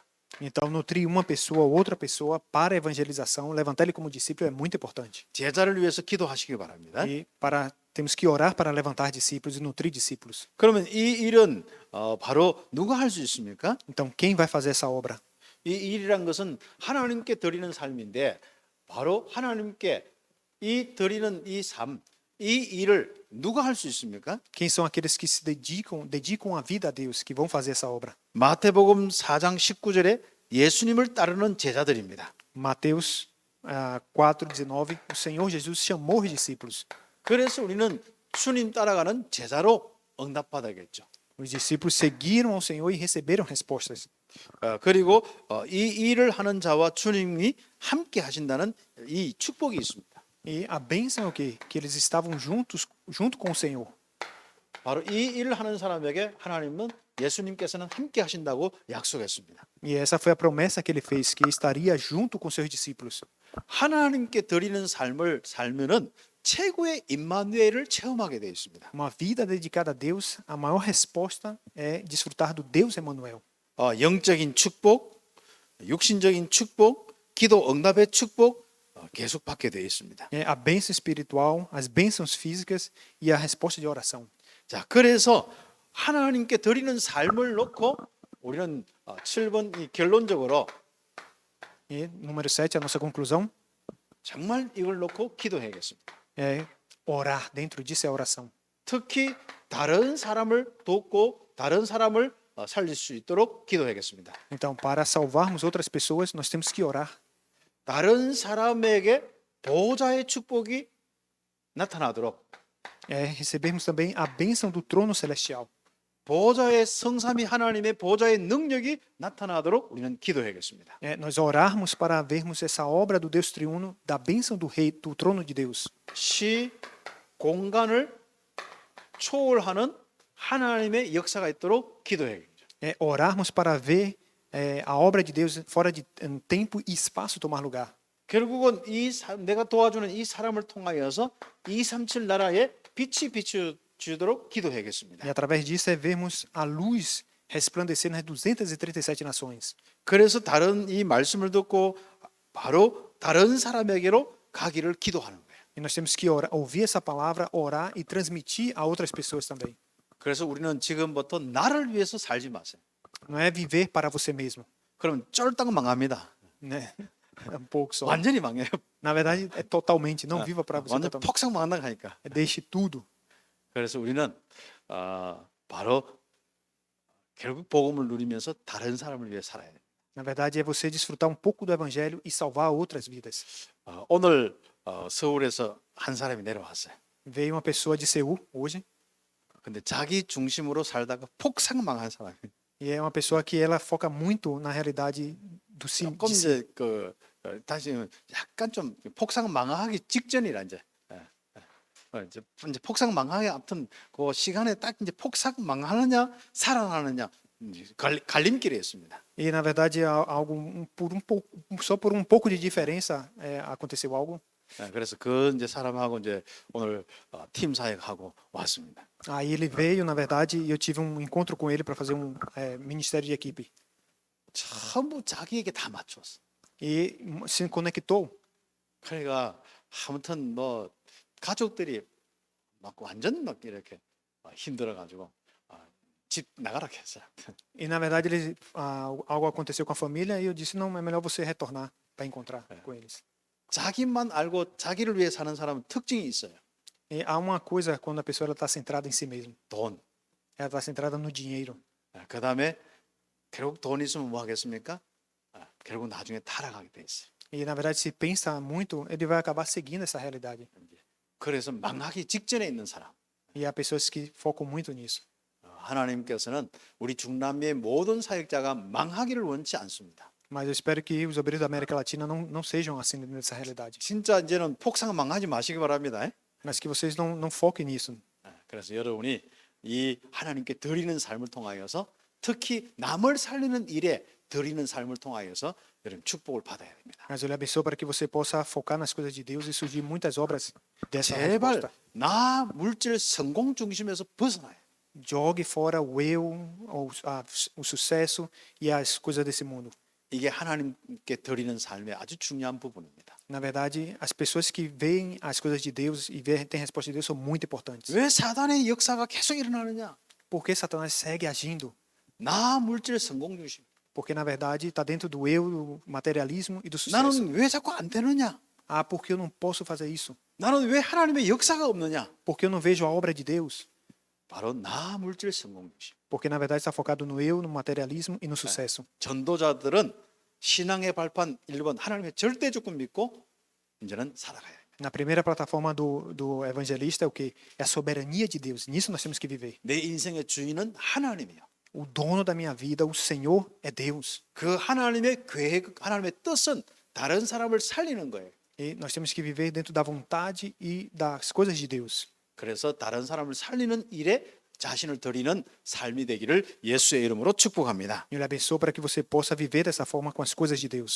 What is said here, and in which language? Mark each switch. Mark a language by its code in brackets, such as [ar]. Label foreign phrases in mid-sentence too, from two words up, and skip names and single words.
[pt] Então, nutrir uma pessoa ou outra pessoa para a evangelização, levantar ele como discípulo é muito importante. [ko] 제자를 위해서 기도하시기 바랍니다. [pt] E temos que orar para levantar discípulos e nutrir discípulos. [ko] 그러면 이 일은 바로 누가 할 수 있습니까? [pt] Então, quem vai fazer essa obra? [ko] 이 일이란 것은 하나님께 드리는 삶인데 바로 하나님께 이 드리는 이 삶, 이 일을 누가 할 수 있습니까? [pt] Quem são aqueles que se dedicam a vida a Deus, que vão fazer essa obra? [ko] 마태복음 4장 19절에 예수님을 따르는 제자들입니다. [pt] Mateus 4:19, o Senhor Jesus chamou os discípulos. [ko] 그래서 우리는 주님 따라가는 제자로 응답받아야겠죠. [pt] Os discípulos seguiram ao Senhor e receberam respostas. [ko] 그리고 이 일을 하는 자와 주님이 함께 하신다는 이 축복이 있습니다. [pt] E a bênção é o quê? Que eles estavam junto com o Senhor. [ko] 바로 이 일을 하는 사람에게 하나님은 예수님께서는 함께 하신다고 약속했습니다. [pt] E essa foi a promessa que ele fez, que estaria junto com seus discípulos. [ko] 하나님께 드리는 삶을 살면은 최고의 임마누엘을 체험하게 되어 있습니다. [pt] Uma vida dedicada a Deus, a maior resposta é desfrutar do Deus Emmanuel. [ko] 영적인 축복, 육신적인 축복, 기도 응답의 축복 계속 받게 되어 있습니다. [pt] A bênção espiritual, as bênçãos físicas e a resposta de oração. [ko] 자, 그래서 하나님께 드리는 삶을 놓고 우리는 7번 이 결론적으로 [pt] E número 7, a nossa conclusão [ko] 정말 이걸 놓고 기도해야겠습니다. [pt] é orar. Dentro disso é a oração. [ko] 특히 다른 사람을 돕고 다른 사람을 살릴 수 있도록 기도하겠습니다. [pt] Então, para salvarmos outras pessoas, nós temos que orar. [ko] 다른 사람에게 보호자의 축복이 나타나도록 [pt] Recebermos também a bênção do trono celestial. [ko] 보호자의 성삼위 하나님의 보호자의 능력이 나타나도록 우리는 기도하겠습니다. [pt] Nós orarmos para vermos essa obra do Deus triuno, da bênção do rei, do trono de Deus. [ko] 시 공간을 초월하는 하나님의 역사가 있도록 기도해야겠죠. [pt] Orarmos para ver a obra de Deus fora de tempo e espaço tomar lugar. [ko] 결국은 내가 도와주는 이 사람을 통하여서 237 나라에 빛이 비추도록 기도하겠습니다. [pt] E através disso vermos a luz resplandecer nas 237 nações. [ko] 그래서 다른 이 말씀을 듣고 바로 다른 사람에게로 가기를 기도하는 거예요. [pt] E nós temos que ouvir essa palavra, orar e transmitir a outras pessoas também. [ko] 그래서 우리는 지금부터 나를 위해서 살지 마세요. [pt] Não é viver para você mesmo, [ko] 그러면 쫄딱 망합니다. [pt] né? É pouco só. [ko] 완전히 망해요. [pt] Na verdade, é totalmente, não viva para você [ko] 완전 [pt] totalmente. [ko] 폭삭 망한다 하니까. [pt] Deixe tudo. [ko] 그래서 우리는 바로 결국 복음을 누리면서 다른 사람을 위해 살아야 돼요. [pt] Na verdade, é você desfrutar pouco do evangelho e salvar outras vidas. [ko] 오늘 서울에서 한 사람이 내려왔어요. [pt] Veio uma pessoa de Seul hoje, [ko] 근데 자기 중심으로 살다가 폭삭 망한 사람이. [pt] e é uma pessoa que ela foca muito na realidade do si. [ko] 조금 이제 다시 약간 좀 폭삭 망하기 직전이라 이제. 이제 폭삭 망하기 아무튼 그 시간에 딱 이제 폭삭 망하느냐 살아나느냐 갈림길에 있습니다. [pt] E na verdade, algo só por pouco de diferença aconteceu algo. [ko] 그래서 그 이제 사람하고 이제 오늘 팀 사역하고 왔습니다. [pt] Aí ele veio, na verdade, e eu tive encontro com ele para fazer ministério de equipe. [ko] 전부 자기에게 다 맞췄어. [pt] E se conectou. [ko] 그러니까 아무튼 뭐 가족들이 막 완전 막 이렇게 힘들어가지고 집 나가라 했어요. [pt] E na verdade, algo aconteceu com a família e eu disse: não, é melhor você retornar para encontrar com eles. [ko] 자기만 알고 자기를 위해 사는 사람은 특징이 있어요. [pt] E há uma coisa quando a pessoa está centrada em si mesma. [ko] 돈. [pt] Ela está centrada no dinheiro. [ko] 그 다음에 결국 돈 있으면 뭐 하겠습니까? 결국 나중에 타락하게 돼 있어요. [pt] E na verdade, se pensa muito, ele vai acabar seguindo essa realidade. [ko] 그래서 망하기 직전에 있는 사람. [pt] E há pessoas que focam muito nisso. [ko] 하나님께서는 우리 중남미의 모든 사역자가 망하기를 원치 않습니다. [pt] Mas eu espero que os obreiros da América Latina não sejam assim nessa realidade. [ko] 진짜 이제는 폭삭 망하지 마시기 바랍니다. [pt] Mas que vocês não foquem nisso. [ko] 그래서 여러분이 이 하나님께 드리는 삶을 통하여서 특히 남을 살리는 일에 드리는 삶을 통하여서 여러분 축복을 받아야 됩니다. [pt] Mas eu lhe abençoo para que você possa focar nas coisas de Deus e surgir muitas obras dessa [ko] 제발 [pt] resposta. [ko] 나 물질 성공 중심에서 벗어나요. [pt] Jogue fora o eu, o sucesso e as coisas desse mundo. [ko] 이게 하나님께 드리는 삶의 아주 중요한 부분입니다. [pt] Na verdade, as pessoas que veem as coisas de Deus e têm a resposta de Deus são muito importantes. [ko] 왜 사단의 역사가 계속 일어나느냐? [pt] Por que Satanás segue agindo? [ko] 나 물질 성공 중심. [pt] Porque, na verdade, está dentro do eu, do materialismo e do sucesso. [ko] 나는 왜 자꾸 안 되느냐? [pt] Ah, por que eu não posso fazer isso? [ko] 나는 왜 하나님의 역사가 없느냐? [pt] Por que eu não vejo a obra de Deus? [ko] 바로 나 물질 성공 중심. [pt] Porque, na verdade, está focado no eu, no materialismo e no sucesso. [ko] 전도자들은 신앙의 발판 1번 하나님의 절대 주권 믿고 이제는 살아가야 합니다. [pt] Na primeira plataforma do evangelista é o quê? É a soberania de Deus. Nisso nós temos que viver. [ko] 내 인생의 주인은 하나님이에요. [pt] O dono da minha vida, o Senhor, é Deus. [ko] 그 하나님의 계획, 하나님의 뜻은 다른 사람을 살리는 거예요. [pt] E nós temos que viver dentro da vontade e das coisas de Deus. [ko] 그래서 다른 사람을 살리는 일에 자신을 드리는 삶이 되기를 예수의 이름으로 축복합니다. [pt] Eu lhe abençoo para que você possa viver dessa forma com as coisas de Deus.